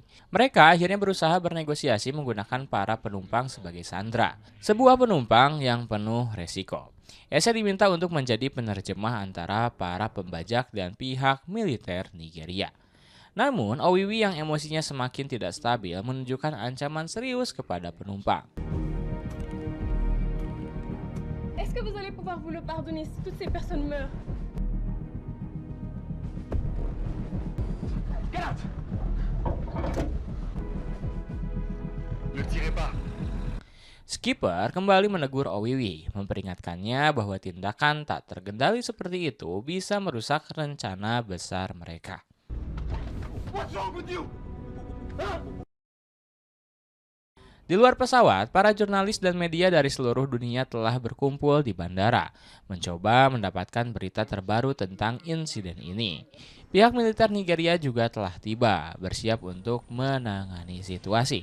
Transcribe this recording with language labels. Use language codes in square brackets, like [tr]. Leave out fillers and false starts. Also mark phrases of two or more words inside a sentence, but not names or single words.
[id] Mereka akhirnya berusaha bernegosiasi menggunakan para penumpang sebagai sandera, sebuah penumpang yang penuh resiko. Esa diminta untuk menjadi penerjemah antara para pembajak dan pihak militer Nigeria. Namun, Owiwi yang emosinya semakin tidak stabil menunjukkan ancaman serius kepada penumpang. [fr] Est-ce que vous allez pouvoir vous le pardonner si toutes ces personnes meurent? [en] Get out! [fr] Ne tirez pas! [id] Skipper kembali menegur Owiwi, memperingatkannya bahwa tindakan tak terkendali seperti itu bisa merusak rencana besar mereka. [en] What's wrong with you? [id] Di luar pesawat, para jurnalis dan media dari seluruh dunia telah berkumpul di bandara, mencoba mendapatkan berita terbaru tentang insiden ini. Pihak militer Nigeria juga telah tiba, bersiap untuk menangani situasi.